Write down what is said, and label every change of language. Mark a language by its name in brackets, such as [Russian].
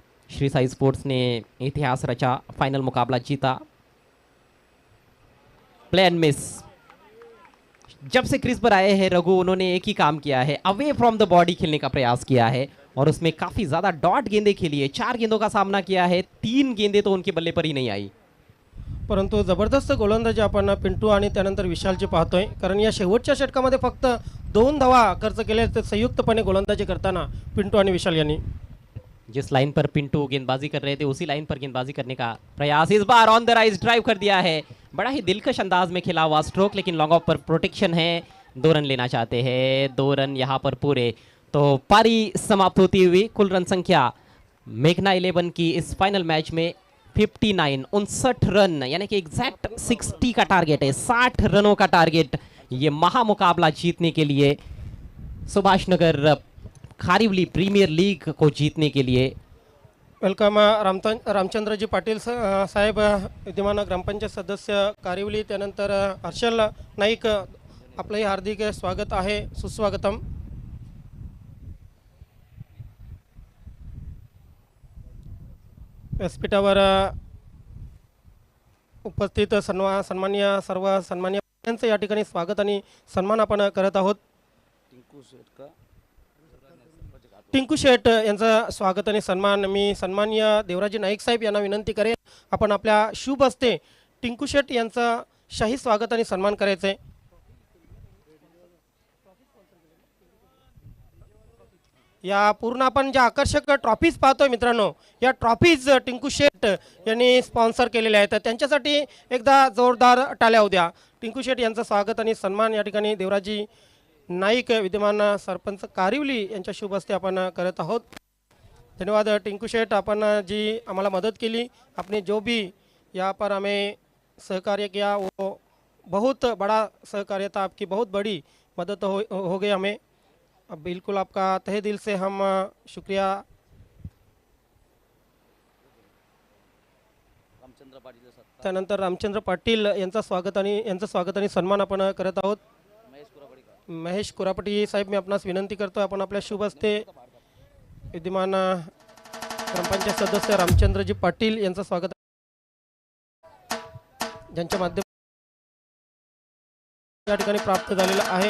[Hindi] Shri Sai sports ने इतिहास रचा, फाइनल मुकाबला जीता. Play and miss. जब से क्रीज पर आए हैं रघु, उन्होंने एक ही काम किया है, [English] away from the body [Hindi] खेलने का प्रयास किया है और उसमें काफ़ी ज़्यादा डॉट गेंदें खेली है. 4 गेंदों का सामना किया है, 3 गेंदें तो उनके बल्ले पर ही नहीं आई. [Marathi] परंतु जबरदस्त गोलंदाजी आपण पिंटू आणि त्यानंतर विशालची पाहतोय, कारण या शेवटच्या षटकामध्ये फक्त 2 धावा खर्च केले तर संयुक्तपणे गोलंदाजी करताना पिंटू आणि विशाल यांनी. [Hindi] जिस लाइन पर पिंटू गेंदबाजी कर रहे थे उसी लाइन पर गेंदबाजी करने का प्रयास. इस बार ऑन द राइज ड्राइव कर दिया है. बड़ा ही दिलकश अंदाज में खेला हुआ स्ट्रोक, लेकिन लॉन्ग ऑफ पर प्रोटेक्शन है. 2 रन लेना चाहते हैं. 2 रन यहाँ पर पूरे. तो पारी समाप्त होती हुई कुल रन संख्या मेघना 11 की इस फाइनल मैच में 59 रन, यानी कि एग्जैक्ट 60 का टारगेट है. 60 रनों का टारगेट ये महामुकाबला जीतने के लिए, सुभाष नगर खारिवली प्रीमियर लीग को जीतने के लिए. [Marathi] वेलकम रामचंद्रजी पाटील साहेब, विद्यमान ग्रामपंचायत सदस्य कारिवली, त्यानंतर हर्षल नाईक, आपलंही हार्दिक स्वागत आहे, सुस्वागतम. व्यासपीठावर उपस्थित सन्माननीय सर्व सन्माननीय यांचं या ठिकाणी स्वागत आणि सन्मान आपण करत आहोत. टिंकू शेठ यांचं स्वागत आणि सन्मान मी सन्माननीय देवराजी नाईक साहेब यांना विनंती करेन आपण आपल्या शुभ हस्ते टिंकू शेठ यांचं शाही स्वागत आणि सन्मान करायचं आहे. या पूर्ण आपण ज्या आकर्षक ट्रॉफीज पाहतोय मित्रांनो, या ट्रॉफीज टिंकू शेठ यांनी स्पॉन्सर केलेल्या आहेत. त्यांच्यासाठी एकदा जोरदार टाळ्या होऊ द्या. टिंकू शेठ यांचं स्वागत आणि सन्मान या ठिकाणी देवराजी नाईक विद्यमान सरपंच कारिवली यांच्या शुभ हस्ते आपण करत आहोत. धन्यवाद टिंकू शेठ, आपण जी आम्हाला मदत केली, [Hindi] आपने जो भी यहाँ पर हमें सहकार्य किया वो बहुत बड़ा सहकार्य था, आपकी बहुत बड़ी मदद हो गई हमें. अब बिल्कुल आपका तहे दिल से हम शुक्रिया. [Marathi] त्यानंतर रामचंद्र पाटील यांचं स्वागत आणि सन्मान आपण करत आहोत. महेश कुरापटी साहेब, मी आपणास विनंती करतो आपण आपल्या शुभ हस्ते विद्यमान ग्रामपंचायत सदस्य रामचंद्रजी पाटील यांचं स्वागत, ज्यांच्या माध्यमातून या ठिकाणी प्राप्त झालेला आहे.